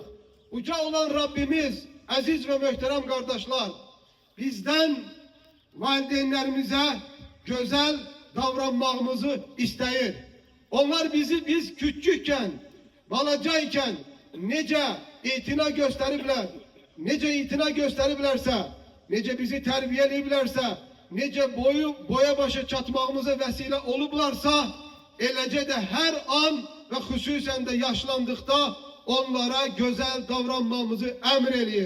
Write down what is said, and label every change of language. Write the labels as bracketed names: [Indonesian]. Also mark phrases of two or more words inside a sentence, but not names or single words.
[Turkish] Uca olan Rabbimiz, aziz ve muhterem kardeşler, bizden valideynlerimize güzel davranmamızı isteyir. Onlar biz küçükken, balacayken nece itina gösteribler. [Azerbaijani] necə itina göstəriblərsə, necə bizi tərbiyələyiblərsə, necə boya başa çatmağımıza vəsilə olublarsa, eləcə də hər an və xüsusən də yaşlandıqda onlara gözəl davranmamızı əmr eləyir.